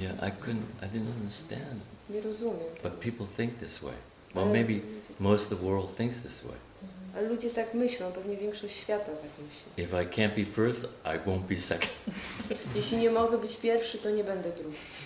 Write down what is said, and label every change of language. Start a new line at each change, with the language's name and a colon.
English: Yeah, I didn't understand.
Polish: Nie rozumiem tego.
English: But people think this way. Well,
Polish: Ale
English: maybe most of the world thinks this way.
Polish: Ale ludzie tak myślą, pewnie większość świata tak myśli.
English: If I can't be first, I won't be second.
Polish: Jeśli nie mogę być pierwszy, to nie będę drugi.